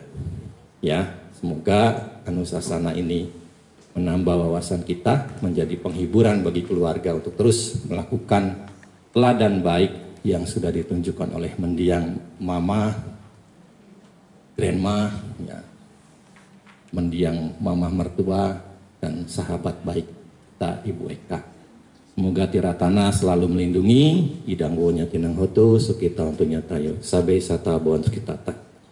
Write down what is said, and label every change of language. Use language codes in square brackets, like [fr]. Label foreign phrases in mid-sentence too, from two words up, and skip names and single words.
[id] Ya, semoga Anusasana ini menambah wawasan kita, menjadi penghiburan bagi keluarga untuk terus melakukan teladan baik yang sudah ditunjukkan oleh mendiang mama, grandma, ya, mendiang mama mertua, dan sahabat baik kita Ibu Eka. Semoga Tiratana selalu melindungi, [pi] idang wonya tinang hotu, sukita untuknya tayo, sabe sata bon sukitata.